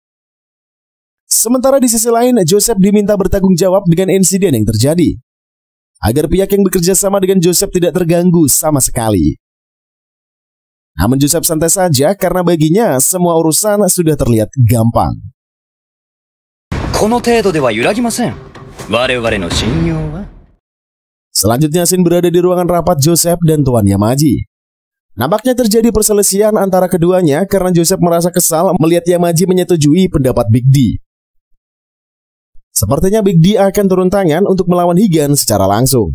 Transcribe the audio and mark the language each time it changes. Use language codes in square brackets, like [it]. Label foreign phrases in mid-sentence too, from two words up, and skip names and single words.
[id] Sementara di sisi lain Joseph diminta bertanggung jawab dengan insiden yang terjadi. Agar pihak yang bekerja sama dengan Joseph tidak terganggu sama sekali. Namun Joseph santai saja karena baginya semua urusan sudah terlihat gampang. [ja] この程度では揺らぎません。我々の信用は [id] Selanjutnya Shin berada di ruangan rapat Joseph dan Tuan Yamaji. Nampaknya terjadi perselisihan antara keduanya karena Joseph merasa kesal melihat Yamaji menyetujui pendapat Big D. Sepertinya Big D akan turun tangan untuk melawan Higan secara langsung.